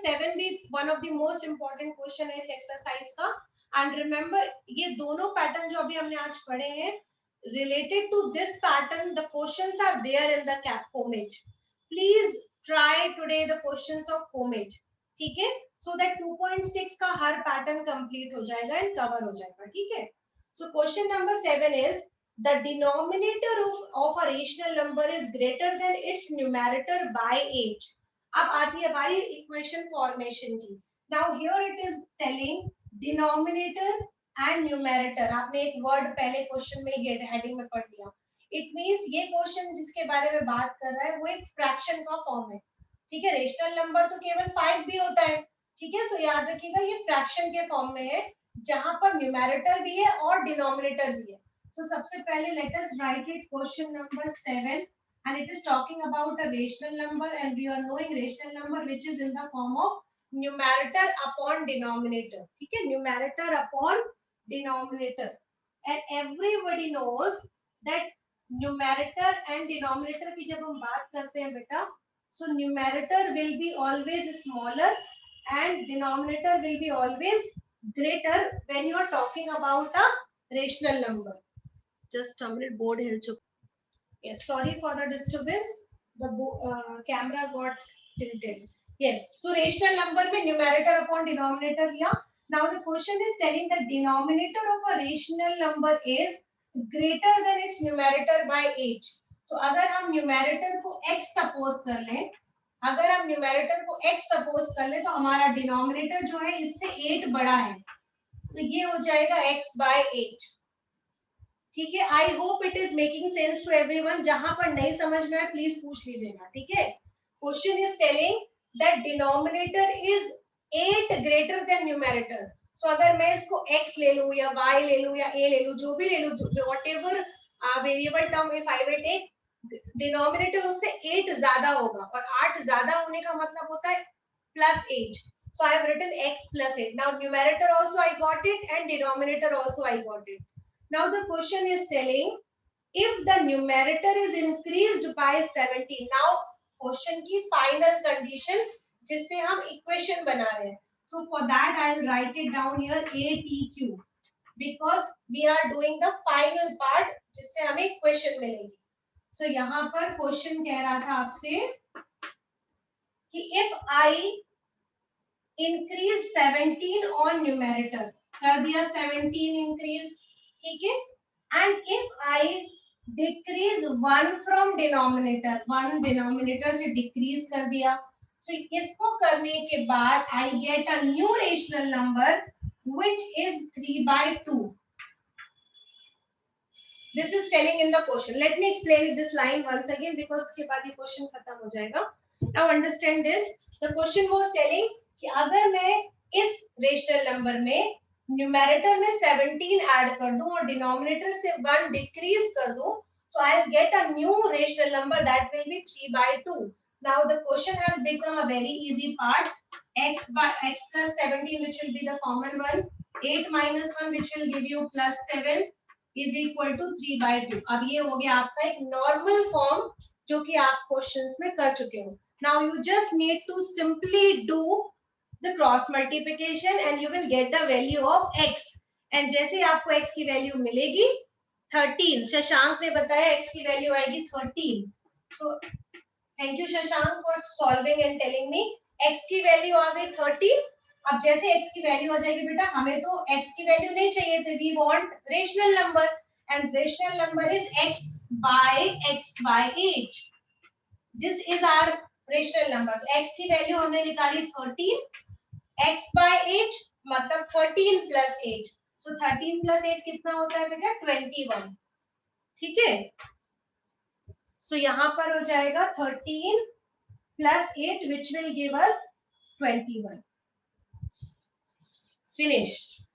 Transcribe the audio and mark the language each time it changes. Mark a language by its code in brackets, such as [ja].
[en] 7 [hi] भी [en] one of the most important question [hi] है इस [en] exercise का. And remember, [hi] ये दोनों pattern जो अभी हमने आज पढ़े हैं, [en] related to this pattern, the questions are there in the POMET. Please try today the questions of POMET, [hi] ठीक है? [en] So that [hi] 2.6 का हर pattern complete हो जाएगा [en] and cover [hi] हो जाएगा, ठीक है? [en] So question number 7 is the denominator of a rational number is greater than its numerator by 8. [hi] अब आती है हमारी [en] equation formation [hi] की. [en] Now here it is telling denominator and numerator. [hi] आपने एक [en] word [hi] पहले क्वेश्चन में हेडिंग में पढ़ लिया. [en] it means [hi] ये क्वेश्चन जिसके बारे में बात कर रहा है वो एक फ्रैक्शन का फॉर्म है, ठीक है? [en] rational number [hi] तो केवल 5 भी होता है, ठीक है? [en] so याद [hi] रखिएगा ये फ्रैक्शन के फॉर्म में है जहां पर न्यूमेरेटर भी है और डिनोमिनेटर भी है. सो सबसे पहले [en] let us write it question number 7, and it is talking about a rational number, and we are knowing rational number which is in the form of numerator upon denominator, [hi] ठीक है? [en] numerator upon denominator, and everybody knows that numerator and denominator [hi] की जब हम बात करते हैं बेटा, [en] so numerator will be always smaller and denominator will be always greater when you are talking about a rational number. Just a minute, board hill chuk. Yes, sorry for the disturbance, the camera got tilted. Yes, so rational number [hi] में [en] numerator upon denominator [hi] लिया. [en] Now the question is telling the denominator of a rational number is greater than its numerator by 8. So [hi] अगर हम numerator को x [en] suppose [hi] कर लें, अगर हम numerator को x suppose कर लें तो हमारा denominator जो है इससे 8 बड़ा है, तो ये हो जाएगा x [en] by 8, [hi] ठीक है? [en] I hope it is making sense to everyone. [hi] जहां पर नहीं समझ में आए प्लीज पूछ लीजिएगा, ठीक है? [en] Question is telling that denominator is 8 greater than numerator. [hi] सो अगर मैं इसको x ले लूं या y ले लूं या a ले लूं, जो भी ले लूं, [en] whatever variable term if I will take, [hi] denominator उससे 8 ज्यादा होगा, और 8 ज्यादा होने का मतलब होता है +8. [en] So I have written x plus 8. Now numerator also I got it and denominator also I got it. Now the question is telling if the numerator is increased by 17. Now question [hi] की [en] final condition [hi] जिससे हम equation बना रहे हैं. [en] So for that I will write it down here ATQ, because we are doing the final part [hi] जिससे हमें equation मिलेगी. [en] So [hi] यहाँ पर question कह रहा था आपसे कि [en] if I increase 17 on numerator, [hi] कर दिया 17 increase, ठीक है? [en] And if I decrease 1 from denominator, [hi] 1 denominator से decrease कर दिया, [en] so [hi] इसको करने के बाद [en] I get a new rational number which is 3/2. This is telling in the question. Let me explain this line once again because [hi] इसके बाद ये question खत्म हो जाएगा. [en] Now understand this. The question was telling [hi] कि अगर मैं इस rational number में न्यूमेरेटर में 17 ऐड कर दूं और डिनोमिनेटर से 1 डिक्रीज कर दूं, [en] so I'll get a new rational number that will be 3/2. Now the question has become a very easy part. X plus 17, which will be the common one. 8 minus 1, which will give you plus 7, is equal to 3/2. [hi] अब ये हो गया आपका एक [en] normal form [hi] जो कि आप questions में कर चुके हो. [en] Now you just need to simply do the cross multiplication and you will get the value of x. And [hi] जैसे आपको x की वैल्यू मिलेगी 13, शशांक ने बताया x की वैल्यू आएगी 13. [en] So thank you Shashank for solving and telling me. [hi] x की value आ गई 13. अब जैसे x की वैल्यू आ जाएगी बेटा, हमें तो x की वैल्यू नहीं चाहिए थी. [en] We want rational number and rational number is x by 8. This is our rational number. [hi] तो x की वैल्यू हमने निकाली 13. [en] x by 8 [hi] मतलब [en] 13 plus 8. So 13 plus 8 [hi] कितना होता है बेटा? 21. ठीक है. [en] So [hi] यहाँ पर हो जाएगा [en] 13 plus 8 which will give us 21. Finished.